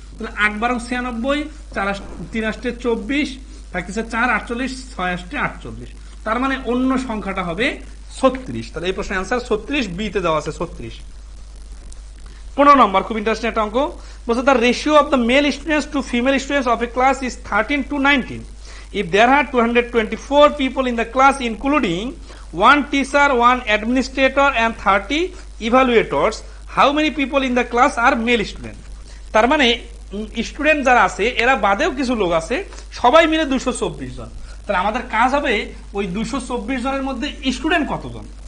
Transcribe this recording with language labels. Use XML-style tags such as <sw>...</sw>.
<bn>তাহলে 8 12 96, 4 3 8 24 থাকতেছে 4 48, 6 8 48। তার মানে অন্য সংখ্যাটা হবে 36। তাহলে এই প্রশ্নের आंसर 36 বি তে দেওয়া আছে 36। 15 নম্বর খুব ইন্টারেস্টিং একটা অঙ্ক।</bn> <en>বলছে the ratio of the male students to female students of a class is 13:19। If there are 224 people in the class including one teacher, one administrator and 30 evaluators, how many people in the class are male student?</en> <bn>তার মানে student যারা আছে এরা বাদেও কিছু লোক আছে, সবাই মিলে 224 জন। তাহলে আমাদের কাজ হবে ওই 224 জনের মধ্যে স্টুডেন্ট কতজন।</bn>